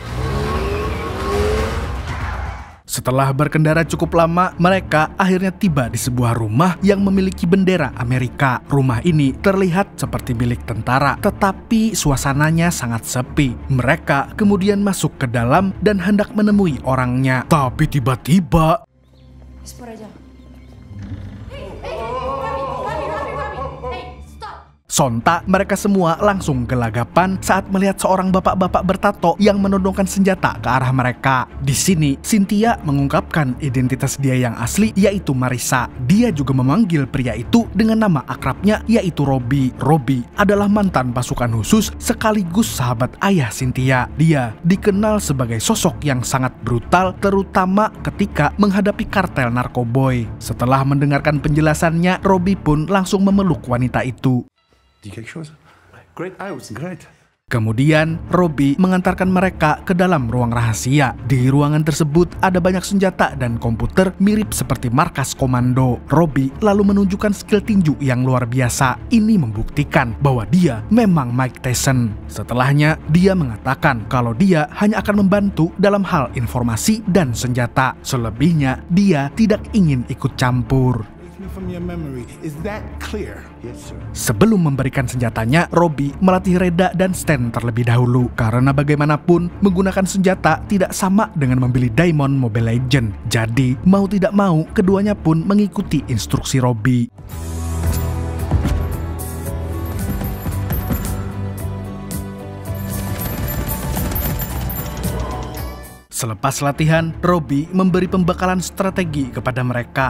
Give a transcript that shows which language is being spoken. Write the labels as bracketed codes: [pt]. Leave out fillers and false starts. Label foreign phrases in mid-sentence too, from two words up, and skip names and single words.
[id] Setelah berkendara cukup lama, mereka akhirnya tiba di sebuah rumah yang memiliki bendera Amerika. Rumah ini terlihat seperti milik tentara, tetapi suasananya sangat sepi. Mereka kemudian masuk ke dalam dan hendak menemui orangnya. Tapi tiba-tiba... [fr] C'est pour dire. [id] Sontak mereka semua langsung gelagapan saat melihat seorang bapak-bapak bertato yang menodongkan senjata ke arah mereka. Di sini, Cynthia mengungkapkan identitas dia yang asli, yaitu Marisa. Dia juga memanggil pria itu dengan nama akrabnya, yaitu Robbie. Robbie adalah mantan pasukan khusus sekaligus sahabat ayah Cynthia. Dia dikenal sebagai sosok yang sangat brutal, terutama ketika menghadapi kartel narkoboy. Setelah mendengarkan penjelasannya, Robbie pun langsung memeluk wanita itu. [fr] Dis quelque chose? [en] Great house, great. [id] Kemudian, Robbie mengantarkan mereka ke dalam ruang rahasia. Di ruangan tersebut ada banyak senjata dan komputer mirip seperti markas komando. Robbie lalu menunjukkan skill tinju yang luar biasa. Ini membuktikan bahwa dia memang Mike Tyson. Setelahnya, dia mengatakan kalau dia hanya akan membantu dalam hal informasi dan senjata. Selebihnya, dia tidak ingin ikut campur. [en] From your memory. Is that clear? Yes, sir. [id] Sebelum memberikan senjatanya, Robbie melatih Reda dan Stan terlebih dahulu. Karena bagaimanapun, menggunakan senjata tidak sama dengan membeli Diamond Mobile Legends. Jadi, mau tidak mau, keduanya pun mengikuti instruksi Robbie. Selepas latihan, Robbie memberi pembekalan strategi kepada mereka.